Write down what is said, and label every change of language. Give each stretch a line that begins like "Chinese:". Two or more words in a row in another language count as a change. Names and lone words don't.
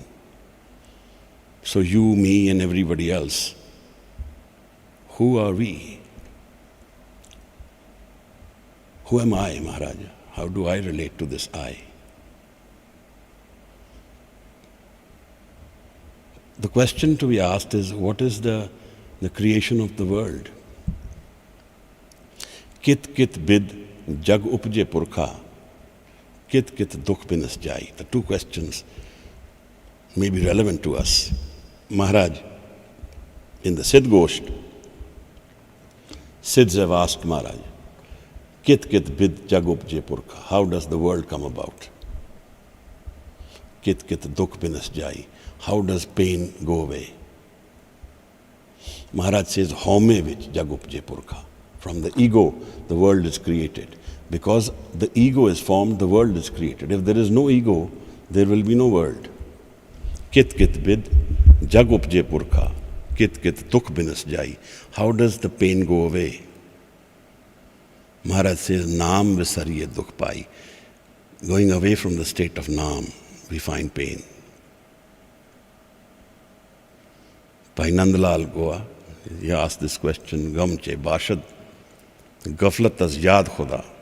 English: So you, me, and everybody else, who are we? Who am I, Maharaj? How do I relate to this I? The question to be asked is, what is the creation of the world?
Punjabi: ਕਿਤੁ ਕਿਤੁ ਬਿਧਿ ਜਗੁ ਉਪਜੈ ਪੁਰਖਾ, ਕਿਤੁ ਕਿਤੁ ਦੁਖਿ ਬਿਨਸਿ ਜਾਇ.
English: The two questions may be relevant to us. Maharaj, in the Siddh Gosht, Siddhs have asked Maharaj,
Punjabi: ਕਿਤੁ ਕਿਤੁ ਬਿਧਿ ਜਗੁ ਉਪਜੈ ਪੁਰਖਾ.
English: How does the world come about?
Punjabi: ਕਿਤੁ ਕਿਤੁ ਦੁਖਿ ਬਿਨਸਿ ਜਾਇ.
English: How does pain go away? Maharaj says,
Punjabi: ਹਉਮੈ ਵਿਚਿ ਜਗੁ ਉਪਜੈ ਪੁਰਖਾ.
English: From the ego, the world is created. Because the ego is formed, the world is created. If there is no ego, there will be no world.
Punjabi: ਕਿਤੁ ਕਿਤੁ ਬਿਧਿ ਜਗੁ ਉਪਜੈ ਪੁਰਖਾ. ਕਿਤੁ ਕਿਤੁ ਦੁਖਿ ਬਿਨਸਿ ਜਾਇ.
English: How does the pain go away? Maharaj says,
Punjabi: ਨਾਮਿ ਵਿਸਰਿਐ ਦੁਖੁ ਪਾਇ.
English: Going away from the state of Naam, we find pain. Bhai Nandlal Goa, he asked this question,
Persian: غم چه باشد، غفلت از یاد خدا.